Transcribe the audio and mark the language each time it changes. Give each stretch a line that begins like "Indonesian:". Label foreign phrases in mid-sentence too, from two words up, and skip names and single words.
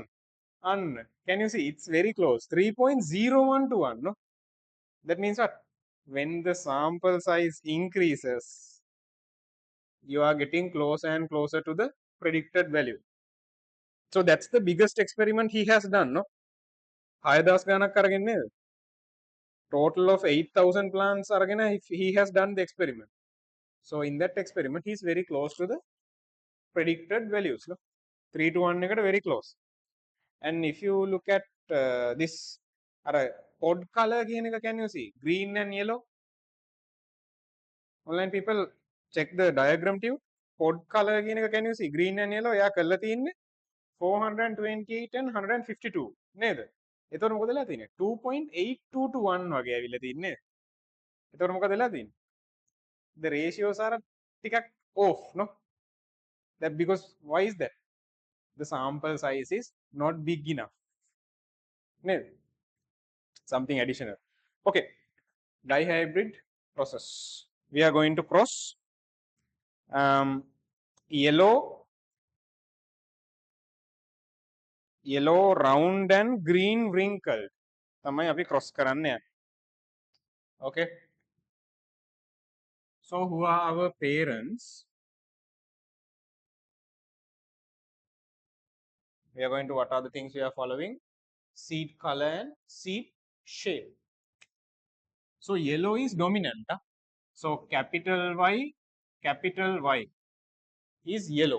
English: And can you see? It's very close. 3.01 to 1. No? That means what? When the sample size increases, you are getting closer and closer to the predicted value. So that's the biggest experiment he has done, no?
Sinhala: 6000 ගණක් අරගෙන නේද?
English: Total of 8000 plants අරගෙන he has done the experiment. So in that experiment he is very close to the predicted values, no? 3 to 1 එකට very close. And if you look at this pod color
Sinhala: කියන එක,
English: can you see? Green and yellow. Online people check the diagram too. Pod color
Sinhala: කියන එක,
English: can you see? Green and yellow.
Sinhala: එයා කරලා තියෙන්නේ 428 and 152 නේද? එතකොට මොකද වෙලා තියෙන්නේ? 2.82 to 1 වගේ ඇවිල්ලා තින්නේ. එතකොට මොකද වෙලා තියෙන්නේ?
English: The ratios are ටිකක් off, no? That because why is that? The sample size is not big enough. නේද? Something additional. Okay. Dihybrid process. We are going to cross yellow round and green wrinkled.
Sinhala: තමයි අපි cross කරන්න යන්නේ.
English: Okay. So who are our parents? We are going to, what are the things we are following? Seed color and seed shape. So yellow is dominant. Huh? So capital Y is yellow.